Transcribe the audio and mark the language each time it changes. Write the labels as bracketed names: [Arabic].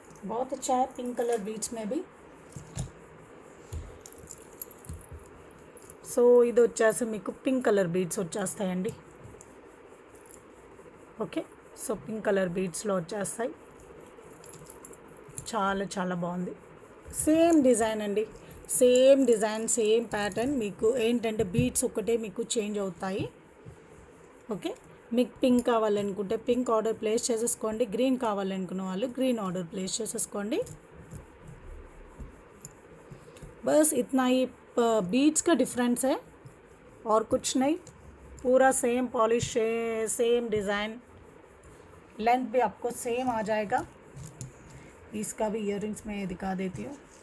[Hindi] बहुत अच्छा है पिंक कलर बीड्स में भी. [Telugu] సో ఇది వచ్చేసి మీకు పింక్ కలర్ బీడ్స్ వచ్చేస్తాయండి. ఓకే, సో పింక్ కలర్ బీడ్స్లో వచ్చేస్తాయి. చాలా చాలా బాగుంది. సేమ్ డిజైన్ అండి, సేమ్ డిజైన్, సేమ్ ప్యాటర్న్. మీకు ఏంటంటే బీడ్స్ ఒకటే మీకు చేంజ్ అవుతాయి. ఓకే, మీకు పింక్ కావాలనుకుంటే పింక్ ఆర్డర్ ప్లేస్ చేసేసుకోండి. గ్రీన్ కావాలనుకున్న వాళ్ళు గ్రీన్ ఆర్డర్ ప్లేస్ చేసేసుకోండి. [Hindi] बस इतना ही बीड्स का डिफरेंस है और कुछ नहीं. पूरा same polish, same design, length भी आपको सेम आ जाएगा. इसका भी इयररिंग्स मैं दिखा देती हूँ.